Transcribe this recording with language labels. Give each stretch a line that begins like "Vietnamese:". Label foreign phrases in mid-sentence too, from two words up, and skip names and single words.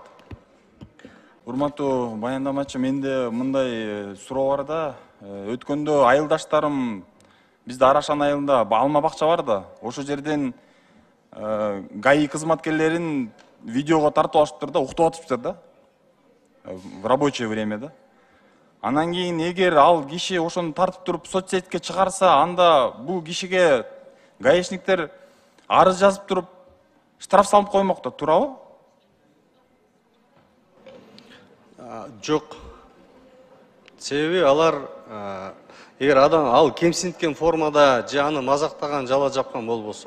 Kyrgyz: Урматтуу баяндамачы, менде мындай суроо бар да. Өткөндө айылдаштарым бизде Арашан айылында алма бакча бар да. Ошол жерден ГАИ кызматкерлерин видеого тартып алышыптыр да, уктап атышыптыр да.
Russian: В рабочее время да.
Kyrgyz: Анан кийин эгер ал киши ошону тартып туруп соцсетке чыгарса, анда бул кишиге гаишниктер арыз жазып туруп штраф салып коймок да, туурабы? Жок. Себеби алар эгер адам ал кемсинткен формада же аны мазактаган, жала жапкан болбосо.